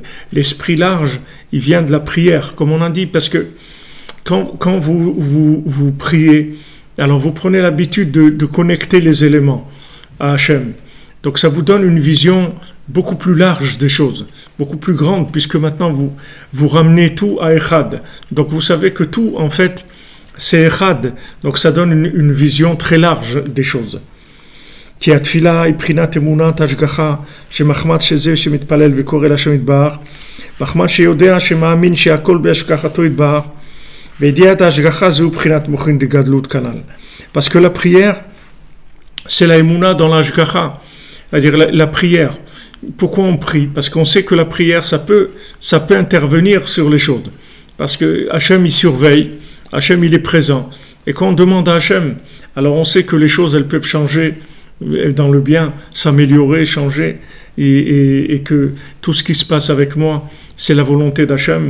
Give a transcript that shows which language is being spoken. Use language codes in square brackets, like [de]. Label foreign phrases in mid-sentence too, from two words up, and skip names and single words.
[fr] L'esprit large, il vient de la prière, comme on a dit, parce que quand vous priez, alors vous prenez l'habitude de connecter les éléments à Hachem. Donc ça vous donne une vision beaucoup plus large des choses, beaucoup plus grande, puisque maintenant vous ramenez tout à Echad. Donc vous savez que tout, en fait, c'est Echad. Donc ça donne une vision très large des choses. [he] כי התפילה היא בחינת אמונת השגחה שמחמד שזה שמתפלל וקורא להשם יתברך, מחמד שיודע שמאמין שהכל בהשגחתו יתברך, וידיעת ההשגחה זהו בחינת מוחין דגדלות כנ"ל. [fr] Parce que la prière, c'est la émouna dans l'ashgacha, c'est-à-dire la prière. Pourquoi on prie? Parce qu'on sait que la prière, ça peut intervenir sur les choses. Parce que Hachem, il surveille, Hachem, il est présent. Et quand on demande à Hachem, alors on sait que les choses, elles peuvent changer dans le bien, s'améliorer, changer, et que tout ce qui se passe avec moi, c'est la volonté d'Hachem.